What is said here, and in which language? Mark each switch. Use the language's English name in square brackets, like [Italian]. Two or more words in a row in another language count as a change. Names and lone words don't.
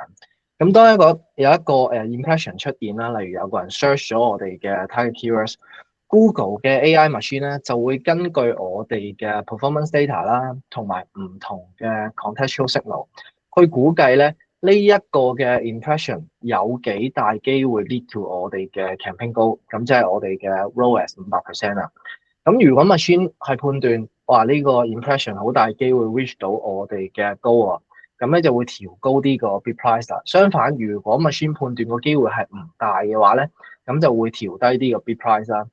[Cantonese] 咁當有一個impression 出現啦，例如有個人 search 咗我哋嘅 [English] target keywords， [Cantonese] Google 嘅 [English] AI machine [Cantonese] 咧就會根據我哋嘅 [English] performance data [Cantonese] 啦，同埋唔同嘅 [English] contextual signal [Cantonese] 去估計咧呢一個嘅 impression 有幾大機會 [English] lead to [Cantonese] 我哋嘅 [English] campaign goal， [Cantonese] 咁即係我哋嘅 ROAS 500% 啦。咁如果 machine 係判斷話呢個 impression 好大機會 reach 到我哋嘅 goal 啊，咁咧就會調高啲個 [English] bid price [Cantonese] 啦。相反，如果 machine 判斷個機會係唔大嘅話咧，咁就會調低啲個 [English] bid price [Cantonese] 啦。